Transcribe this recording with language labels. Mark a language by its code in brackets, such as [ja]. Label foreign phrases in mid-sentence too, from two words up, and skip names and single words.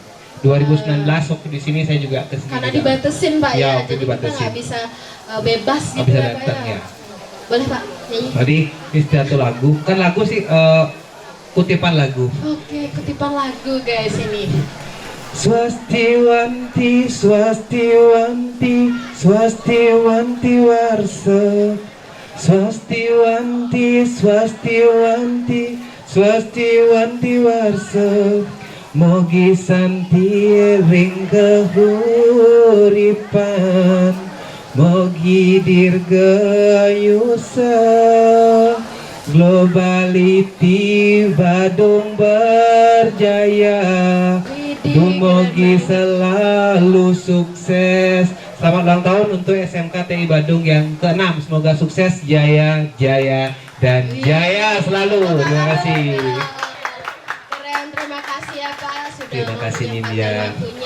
[id] 2019 waktu di sini saya juga ke sini. Karena juga. dibatesin Pak Ya, ya. waktu Jadi kita dibatesin. nggak bisa bebas Nggak gitu bisa ya Pak datang ya. ya. Boleh Pak nyanyi? Tadi ini satu lagu, kan lagu sih kutipan lagu. Oke, kutipan lagu guys ini. [ban] Swastiwanti warsa Swastiwanti, swastiwanti, swastiwanti warsa. Mogi santi ring kahuripan, mogi dirgayusa, globality Badung berjaya, dumugi [id] selalu sukses. Selamat ulang tahun untuk SMK TI Badung yang ke-6. Semoga sukses, jaya, jaya, dan jaya selalu. Terima kasih. Terima kasih ya Pak sudah Terima kasih, menyempatkan Nindya. waktunya.